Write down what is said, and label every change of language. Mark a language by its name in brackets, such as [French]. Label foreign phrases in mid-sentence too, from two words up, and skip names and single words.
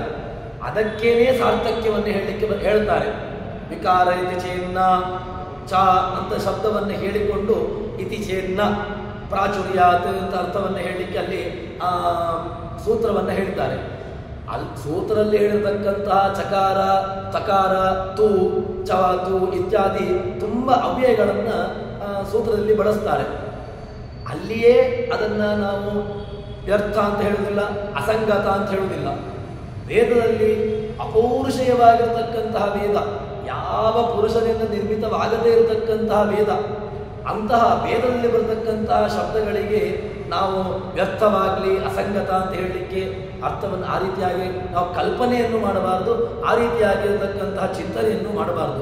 [Kannada] ಅದಕ್ಕೇನೆ ಸಾರ್ಥಕ್ಯವನ್ನು ಹೇಳ್ತಾರೆ. [Sanskrit] ವಿಕಾರ ಇತಿ ಚೇನ್ನ ಚ [Kannada] ಅಂತ ಶಬ್ದವನ್ನು ಹೇಳಿಕೊಂಡು [Sanskrit] ಇತಿ ಚೇನ್ನ ಪ್ರಾಚುರ್ಯಾತ್ [Kannada] ಅಂತ ಅರ್ಥವನ್ನು ಹೇಳಲಿಕ್ಕೆ ಅಲ್ಲಿ ಸೂತ್ರವನ್ನು ಹೇಳಿದ್ದಾರೆ. ಅಲ್ಲಿ ಸೂತ್ರದಲ್ಲಿ ಹೇಳಿರ್ತಕ್ಕಂತಹ ಚಕಾರ, ತಕಾರ, ತು, ಚ, ತು ಇತ್ಯಾದಿ ತುಂಬ ಅವ್ಯಯಗಳನ್ನು ಸೂತ್ರದಲ್ಲಿ ಬಳಸ್ತಾರೆ. ಅಲ್ಲಿಯೇ ಅದನ್ನು ನಾವು ವ್ಯರ್ಥ ಅಂತ ಹೇಳುವುದಿಲ್ಲ, ಅಸಂಗತ ಅಂತ ಹೇಳುವುದಿಲ್ಲ. ವೇದದಲ್ಲಿ ಅಪೌರುಷೇಯವಾಗಿರ್ತಕ್ಕಂತಹ ವೇದ, ಯಾವ ಪುರುಷನಿಂದ ನಿರ್ಮಿತವಾಗದೇ ಇರತಕ್ಕಂತಹ ವೇದ, ಅಂತಹ ವೇದದಲ್ಲಿ ಬರತಕ್ಕಂತಹ ಶಬ್ದಗಳಿಗೆ ನಾವು ವ್ಯರ್ಥವಾಗಲಿ ಅಸಂಗತ ಅಂತ ಹೇಳಲಿಕ್ಕೆ ಅರ್ಥವನ್ನು ಆ ರೀತಿಯಾಗಿ ನಾವು ಕಲ್ಪನೆಯನ್ನು ಮಾಡಬಾರ್ದು, ಆ ರೀತಿಯಾಗಿರತಕ್ಕಂತಹ ಚಿಂತನೆಯನ್ನು ಮಾಡಬಾರ್ದು.